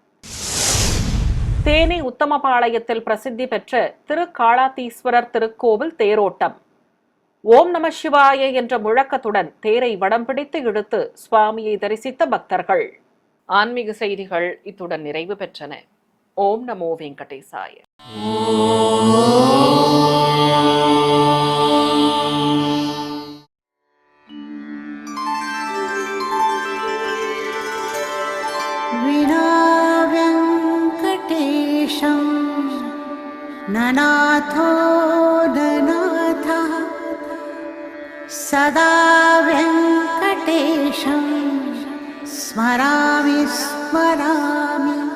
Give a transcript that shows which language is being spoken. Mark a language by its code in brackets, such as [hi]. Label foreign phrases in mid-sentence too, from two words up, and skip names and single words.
[ta] தேனி உத்தமபாளையத்தில் பிரசித்தி பெற்ற திருக்காளாத்தீஸ்வரர் திருக்கோவில் தேரோட்டம். ஓம் நம சிவாய என்ற முழக்கத்துடன் தேரை வடம் பிடித்து இழுத்து சுவாமியை தரிசித்த பக்தர்கள். ஆன்மீக செய்திகள் இத்துடன் நிறைவு பெற்றன. ஓம் நமோ வெங்கடேசாய. [sa] विना वेङ्कटेशं ननाथो ननाथः सदा वेङ्कटेशं स्मरामि स्मरामि